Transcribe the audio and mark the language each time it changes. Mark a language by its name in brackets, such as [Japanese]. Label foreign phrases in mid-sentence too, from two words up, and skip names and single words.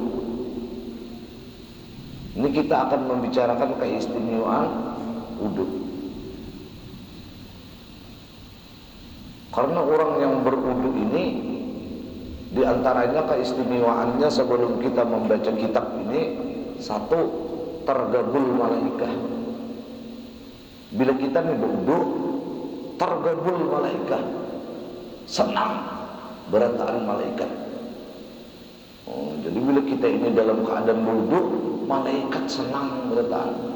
[Indonesian] Ini kita akan membicarakan keistimewaan wudu. Karena orang yang berwudu ini Di antaranya keistimewaannya sebelum kita membaca kitab ini, satu, tergabul malaikah. [Banjar] Bila kita nih berwudu, tergabul malaikah, senang berataan malaikat. Oh, jadi bila kita ini dalam keadaan berwudu, malaikat senang berataan.